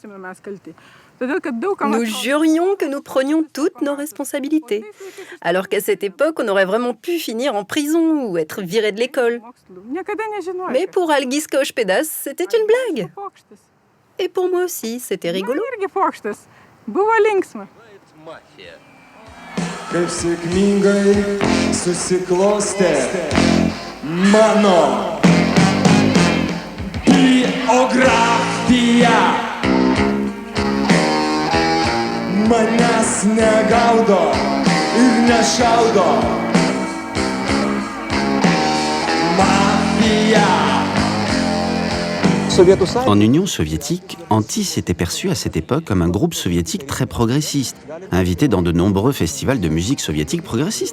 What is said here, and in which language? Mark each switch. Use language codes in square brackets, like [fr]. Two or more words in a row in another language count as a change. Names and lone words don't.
[fr] Nous jurions que nous prenions toutes nos responsabilités. Alors qu'à cette époque, on aurait vraiment pu finir en prison ou être viré de l'école. Mais pour Algis Kaušpėdas, c'était une blague. Et pour moi aussi, c'était rigolo. [lt] Kaip sėkmingai susiklostė mano biografija. Manęs negaudo ir nešaudo mafija. [fr] En Union soviétique, Antis était perçu à cette époque comme un groupe soviétique très progressiste, invité dans de nombreux festivals de musique soviétique progressiste.